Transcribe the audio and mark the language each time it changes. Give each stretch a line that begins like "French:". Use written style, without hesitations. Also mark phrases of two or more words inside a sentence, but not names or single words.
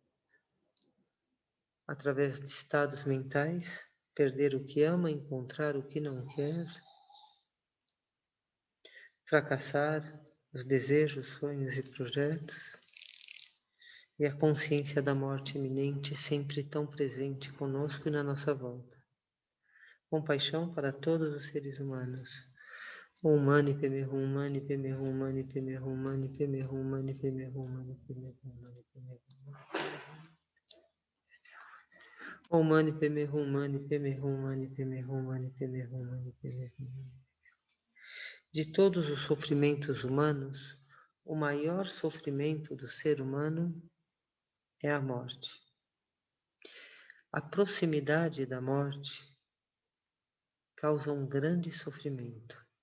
Portuguese: através de estados mentais, perder o que ama, encontrar o que não quer, fracassar os desejos, sonhos e projetos, e a consciência da morte iminente sempre tão presente conosco e na nossa volta. Compaixão para todos os seres humanos.
Sanskrit: ॐ मणि पद्मे हूँ मणि पद्मे हूँ मणि पद्मे हूँ मणि पद्मे हूँ मणि पद्मे हूँ मणि पद्मे हूँ मणि पद्मे हूँ. ॐ मणि पद्मे हूँ मणि पद्मे हूँ मणि पद्मे हूँ मणि पद्मे हूँ मणि पद्मे हूँ.
Portuguese: De todos os sofrimentos humanos, o maior sofrimento do ser humano é a morte. A proximidade da morte causa um grande sofrimento.